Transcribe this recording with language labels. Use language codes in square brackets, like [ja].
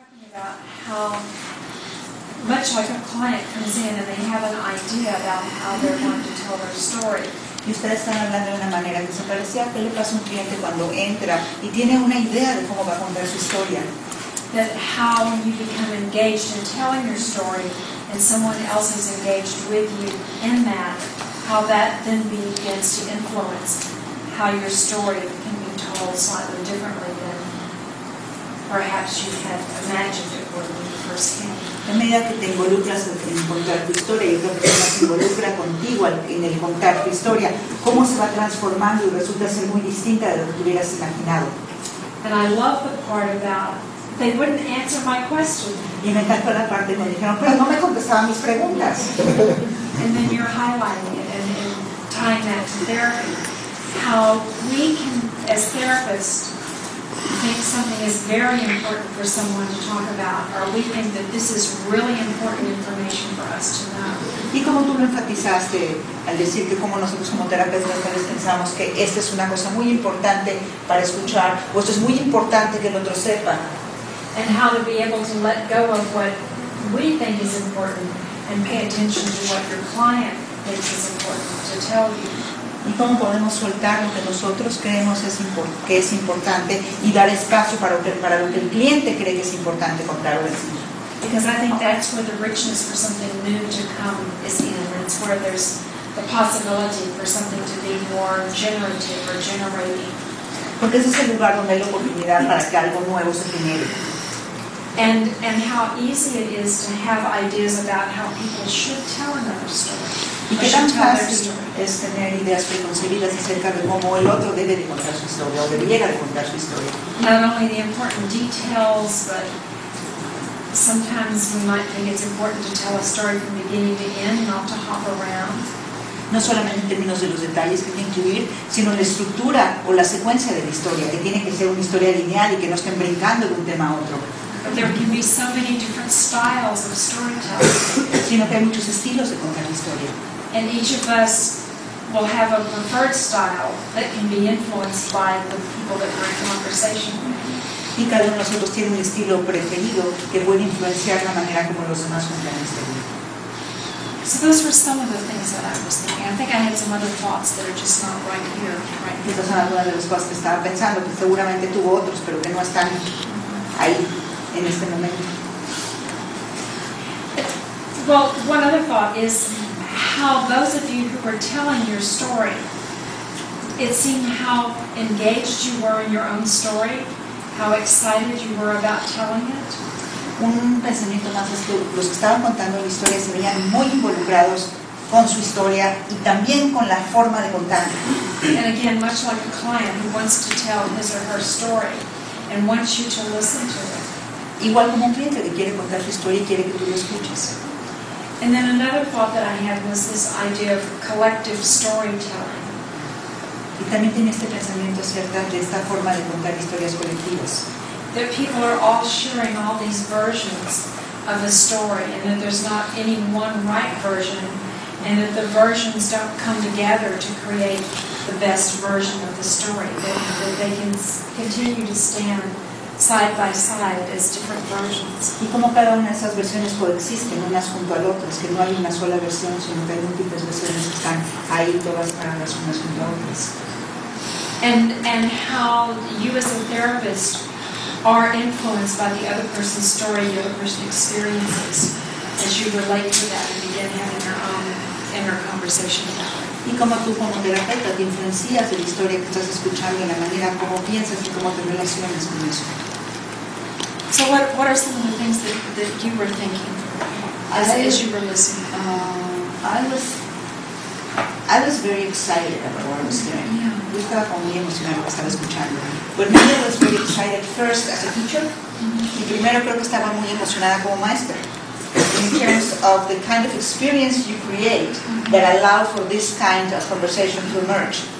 [en] about how much like a client comes in and they have an idea about how they're going to tell their story. [es] Y ustedes están hablando de una manera que se parecía a qué le pasa a un cliente cuando entra y tiene una idea de cómo va a contar su historia. [en] That how when you become engaged in telling your story and someone else is engaged with you in that, how that then begins to influence how your story can be told slightly differently than perhaps you had imagined it would when you first came. [es] A medida que te involucras en contar tu historia y otra persona se involucra contigo en el contar tu historia, cómo se va transformando y resulta ser muy distinta de lo que tú hubieras imaginado. [en] And I love the part about they wouldn't answer my question. [es] Y me encantó la parte cuando dijeron, pero no me contestaban mis preguntas. [en] And then you're highlighting it and tying that to therapy. How we can, as therapists, think something is very important for someone to talk about, or we think that this is really important information for us to know. [es] Y como tú lo enfatizaste al decir que como nosotros como terapeutas pensamos que esta es una cosa muy importante para escuchar, o esto es muy importante que el otro sepa. [en] And how to be able to let go of what we think is important and pay attention to what your client thinks is important to tell you. [es] Y cómo podemos soltar lo que nosotros creemos que es importante y dar espacio para lo que el cliente cree que es importante contar o decir. [en] Because I think that's where the richness for something new to come is in. It's where there's the possibility for something to be more generative or generating. [es] Porque ese es el lugar donde hay la oportunidad para que algo nuevo se genere. [en] And how easy it is to have ideas about how people should tell another story. [es] Y qué tan fácil es tener ideas preconcebidas acerca de cómo el otro debe de contar su historia o debiera de contar su historia. [en] Not only the important details, but sometimes we might think it's important to tell a story from beginning to end, not to hop around. [es] No solamente en términos de los detalles que tiene que incluir, sino la estructura o la secuencia de la historia, que tiene que ser una historia lineal y que no estén brincando de un tema a otro. [en] But there can be so many different styles of storytelling. [es] Sino que hay muchos estilos de contar la historia. [en] And each of us will have a preferred style that can be influenced by the people that we're in conversation with. [es] Y cada uno de nosotros tiene un estilo preferido que puede influenciar la manera como los demás cuentan la historia. [en] So those were some of the things that I was thinking. I think I had some other thoughts that are just not right here. [es] Estas son algunas de las cosas que estaba pensando, que seguramente tuvo otros, pero que no están ahí en este momento. [en] Well, one other thought is how those of you who were telling your story, it seemed how engaged you were in your own story, how excited you were about telling it. [es] Un pensamiento más es que los que estaban contando la historia se veían muy involucrados con su historia y también con la forma de contarla. [en] And again, much like a client who wants to tell his or her story and wants you to listen to it. [es] Igual como un cliente que quiere contar su historia y quiere que tú lo escuches. [en] And then another thought that I had was this idea of collective storytelling. [es] Y también tiene este pensamiento acerca de esta forma de contar historias colectivas. [en] That people are all sharing all these versions of a story, and that there's not any one right version, and that the versions don't come together to create the best version of the story. That they can continue to stand side by side as different versions. [es] Y como cada una de esas versiones coexisten unas junto a otras, que no hay una sola versión, sino que hay múltiples versiones que están ahí todas paradas unas junto a otras. [en] And how you as a therapist are influenced by the other person's story, the other person's experiences, as you relate to that and begin having your own inner conversation about it. [es] Y como tú como terapeuta te influencias de la historia que estás escuchando, en la manera como piensas y cómo te relacionas con eso. [en] So what are some of the things that you were thinking as you were listening? I was very excited about what I was hearing. Yeah. [es] Yo estaba como muy emocionada lo que estaba escuchando. [en] But maybe I was very excited first as a teacher. [es] Y primero creo que estaba muy emocionada como maestra. [en] In terms of the kind of experience you create that allow for this kind of conversation to emerge.